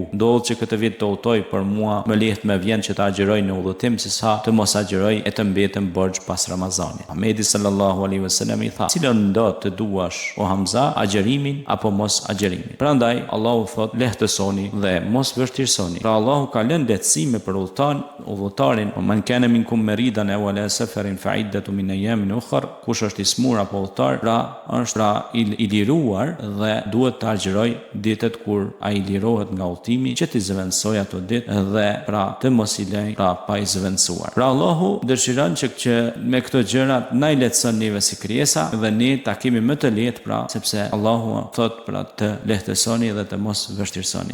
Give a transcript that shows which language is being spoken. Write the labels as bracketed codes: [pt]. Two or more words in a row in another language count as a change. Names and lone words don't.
[sq] Ndodh që këtë vit të udhtoj, për mua më lehtë më vjen që të agjeroj në udhëtim sesa të mos agjeroj e të mbetem borxh pas Ramazanit." Muhamedi [ar] صلى الله عليه وسلم [sq] i tha: "Cilën do të duash, o Hamza, agjerimin apo mos agjerimin?" Prandaj Allahu thot: "Lehtësoni dhe mos vështirësoni." Pra Allahu ka lënë lehtësime për udhëtarin, [ar] "من كان منكم مريضا أو على سفر فعدة من أيام أخر." [sq] Kush është i smur apo udhëtar, pra është i liruar dhe duhet të agjeroj ditët kur ai lirohet nga udhëtimi, që të zëvendësoj ato ditë dhe pra të mos i lëj pra pa i zëvendësuar. Pra Allahu dëshiron që me këto gjëra na i lehtëson neve si krijesa dhe ne ta kemi më të lehtë pra sepse Allahu thot pra të lehtësoni dhe të mos vështirësoni.